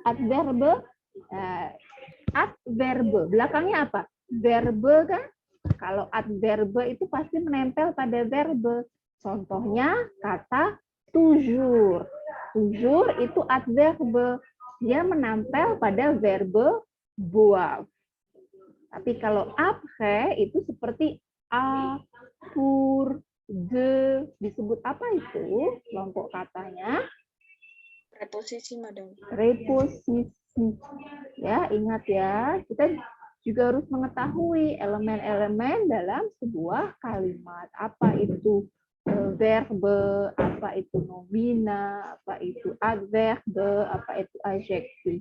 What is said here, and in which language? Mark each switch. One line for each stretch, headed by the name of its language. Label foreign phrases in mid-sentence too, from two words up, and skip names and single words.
Indonesian: Adverbe. Adverbe. Belakangnya apa? Verbe kan? Kalau adverbe itu pasti menempel pada verbe. Contohnya kata toujours. Toujours itu adverbe. Dia menempel pada verbe boire. Tapi kalau après itu seperti
French: a, pour, de.
Indonesian: Disebut apa itu? Kelompok katanya. Preposisi, Madam. Preposisi. Ya, ingat ya. Kita juga harus mengetahui elemen-elemen dalam sebuah kalimat. Apa itu verbe, apa itu nomina, apa itu adverbe, apa itu adjektif.